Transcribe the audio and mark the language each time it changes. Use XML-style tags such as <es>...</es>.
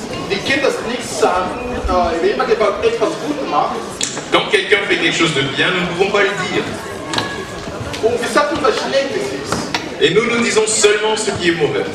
<de>Die können das nicht sagen, wenn jemand etwas gut macht,</de> <fr>Quand quelqu'un fait quelque chose de bien, nous ne pouvons pas le dire.</fr> <de>und wir sagen, was Schlechtes ist.</de> <fr>Et nous nous disons seulement ce qui est mauvais.</fr>